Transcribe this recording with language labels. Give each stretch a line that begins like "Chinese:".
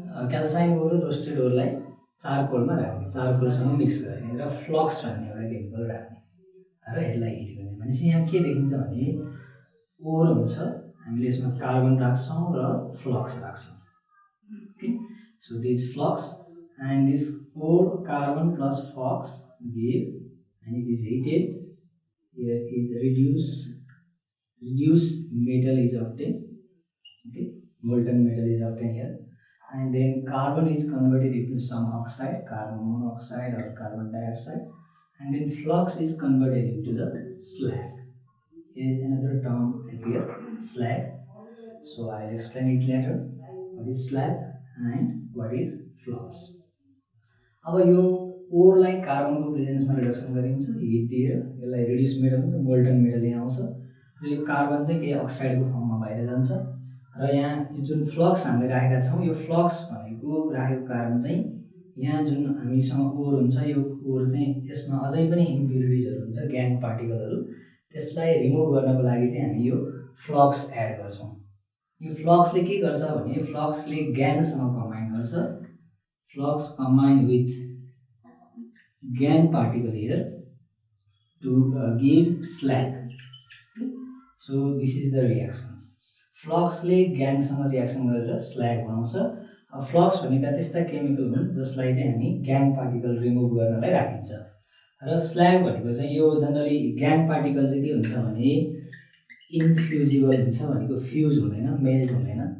Nepali: क्याल्साइन ओर र रोस्टेड ओरलाई चारकोलमा राख्ने, चारकोलसँग मिक्स गर्ने र फ्लक्स भन्ने एउटा केमिकल राख्ने र यसलाई हिट गर्ने. भनेपछि यहाँ के देखिन्छ भने ओर हुन्छ, हामीले यसमा कार्बन राख्छौँ र फ्लक्स राख्छौँ.
English: Okay, so this flux and this ore carbon plus flux give, and it is heated. Here is reduced metal is obtained. Okay, molten metal is obtained here, and then carbon is converted into some oxide, carbon monoxide or carbon dioxide, and then flux is converted into the slag. Here is another term here, slag. So I will explain it later. What is slag and what is flux?
Nepali: अब यो ओरलाई कार्बनको प्रेजेन्समा reduction गरिन्छ, hit दिएर यसलाई reduce metal हुन्छ, molten metal यहाँ आउँछ र यो कार्बन चाहिँ केही अक्साइडको फर्ममा बाहिर जान्छ. र यहाँ जुन फ्लक्स हामीले राखेका छौँ, यो फ्लक्स भनेको राखेको कारण चाहिँ यहाँ जुन हामीसँग ओर हुन्छ, यो ओर चाहिँ यसमा अझै पनि इम्प्युरिटिजहरू हुन्छ, ग्याङ पार्टिकलहरू, त्यसलाई रिमुभ गर्नको लागि चाहिँ हामी यो फ्लक्स एड गर्छौँ. यो फ्लक्सले के गर्छ भने फ्लक्सले ग्याङसँग कम्बाइन गर्छ.
English: Flux combine with GAN particle here to give slag. So this is the reactions.
Nepali: Flux ले GAN सँग रिएक्सन गरेर slag बनाउँछ. फ्लक्स भनेका त्यस्ता केमिकल हुन् जसलाई चाहिँ हामी ग्याङ पार्टिकल रिमुभ गर्नलाई राखिन्छ. र स्ल्याग भनेको चाहिँ यो जनरली ग्याङ पार्टिकल चाहिँ के हुन्छ भने इन्फ्युजिबल हुन्छ, भनेको फ्युज हुँदैन, मेल्ट हुँदैन.